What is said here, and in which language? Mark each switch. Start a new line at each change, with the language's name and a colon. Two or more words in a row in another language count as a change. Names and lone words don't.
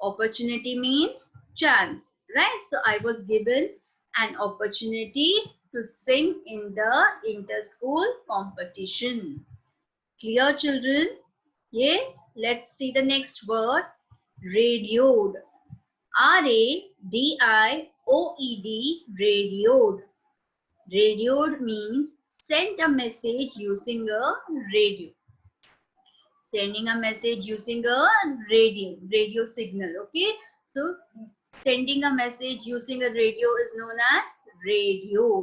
English: Opportunity means chance, right? So I was given an opportunity to sing in the inter-school competition. Clear, children? Yes, let's see the next word. Radioed. R-A-D-I-O-E-D, radioed. Radioed means sent a message using a radio. Sending a message using a radio signal. Okay, so sending a message using a radio is known as radioed.